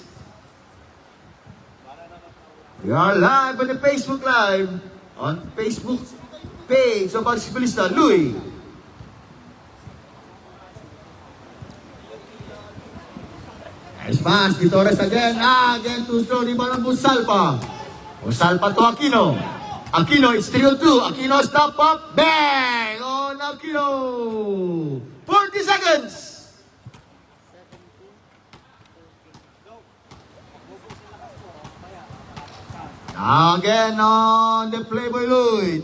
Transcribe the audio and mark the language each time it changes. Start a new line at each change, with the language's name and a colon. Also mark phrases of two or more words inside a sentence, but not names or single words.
English: We are live on the Facebook Live. On Facebook page of Basketballista. Louis. Nice pass. Di Torres again. Again too strong. Ibang Busalpa. Busalpa to Aquino. Aquino, it's 3-2. Aquino stop up. Bang! On Aquino. 40 seconds. Again on the Playboy Louis.